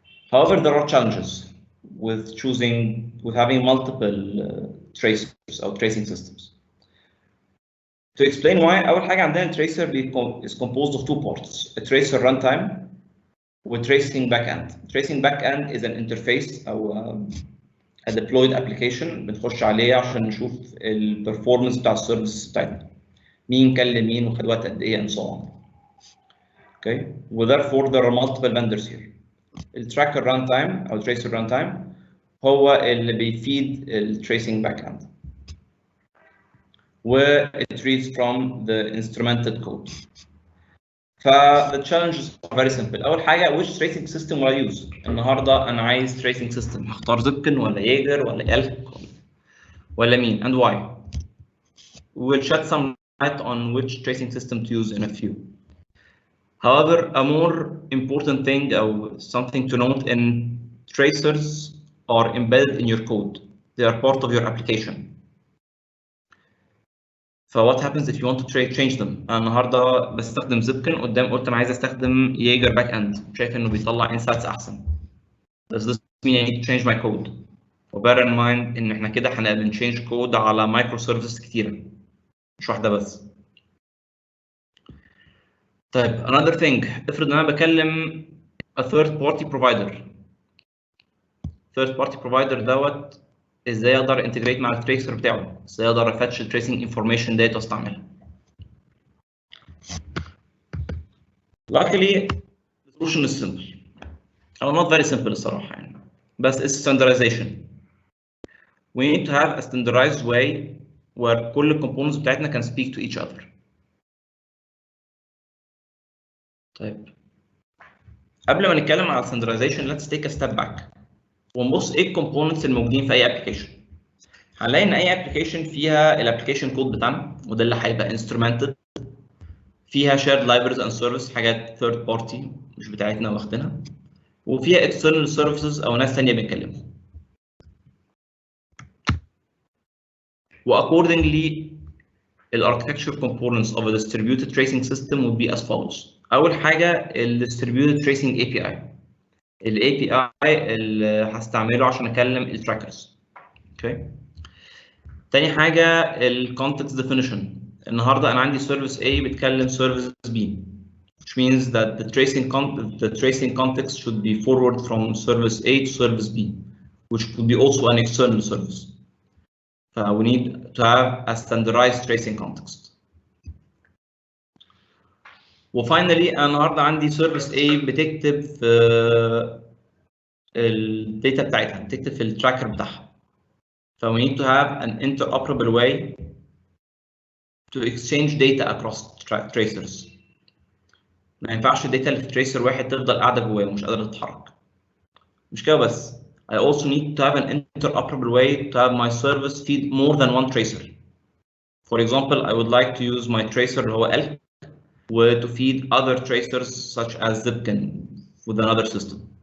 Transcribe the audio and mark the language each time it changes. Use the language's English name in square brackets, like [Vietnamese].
[English] However, there are challenges with having multiple tracers or tracing systems. To explain why, [Arabic] أول حاجة عندنا [English] tracer is composed of two parts, a tracer runtime with tracing backend. Tracing backend is an interface [Arabic] أو [English] a deployed application [Arabic] بنخش عليه عشان نشوف البرفورمانس بتاع السيرفيس بتاعتنا. مين كلم مين وخد وقت قد ايه [English] and so on. Okay, therefore there are multiple vendors here. [Arabic] التراكر runtime أو tracer runtime هو اللي بيفيد الtracing backend. [English] where it reads from the instrumented code. The challenges are very simple. [Arabic] أول حاجة [English] which tracing system will I use؟ [Arabic] النهاردة أنا عايز tracing system، هختار زبكن ولا ييجر ولا إلك ولا مين [English] and why؟ We will shed some light on which tracing system to use in a few. However, a more important thing or something to note in tracers are embedded in your code. They are part of your application. What happens if you want to change them؟ [Arabic] أنا النهارده بستخدم زبكن، قدام قلت أنا عايز أستخدم ييجر باك إند، شايف إنه بيطلع insights أحسن. [English] Does this mean I need to change my code؟ [Arabic] و [English] bear in mind [Arabic] إن إحنا كده هنبقى بنشينج كود على مايكرو سيرفيسز كتيرة، مش واحدة بس. طيب [English] another thing، [Arabic] افرض إن أنا بكلم [English] a third party provider. [Arabic] third party provider دوت ازاي اقدر انتجريت مع التريسر بتاعه؟ ازاي اقدر افتش التريسنج انفورميشن ديت واستعملها؟ [English] Luckily the solution is simple. او not very simple [Arabic] الصراحه يعني، بس [English] it's standardization. We need to have a standardized way where [Arabic] كل الكومبوننتس بتاعتنا [English] can speak to each other. [Arabic] طيب قبل ما نتكلم على standardization [English] let's take a step back [Arabic] ونبص ايه الكومبوننتس الموجودين في اي ابلكيشن. هنلاقي ان اي ابلكيشن فيها الابلكيشن كود بتاعنا وده اللي هيبقى instrumented، فيها [English] shared libraries and services [Arabic] حاجات third party مش بتاعتنا واخدينها، وفيها [English] external services [Arabic] او ناس ثانيه بنكلمهم. [English] Accordingly the architecture components of a distributed tracing system would be as follows. [Arabic] اول حاجه ال distributed tracing API. ال API اللي هستعمله عشان اكلم التراكرز. اوكي. تاني حاجه ال context definition. النهارده انا عندي [English] service A [Arabic] بتكلم [English] service B, which means that the tracing context should be forward from service A to service B, which could be also an external service. We need to have a standardized tracing context. [Arabic] وفاينلي انا النهارده عندي service A بتكتب في الداتا بتاعتها، بتكتب في التراكر بتاعها. [English] We need to have an interoperable way to exchange data across tracers. [Arabic] ما ينفعش الداتا اللي في تريسر واحد تفضل قاعده جواه ومش قادره تتحرك. مش كده بس، [English] I also need to have an interoperable way to have my service feed more than one tracer. For example, I would like to use my tracer [Arabic] اللي هو [English] elk to feed other tracers such as Zipkin with another system.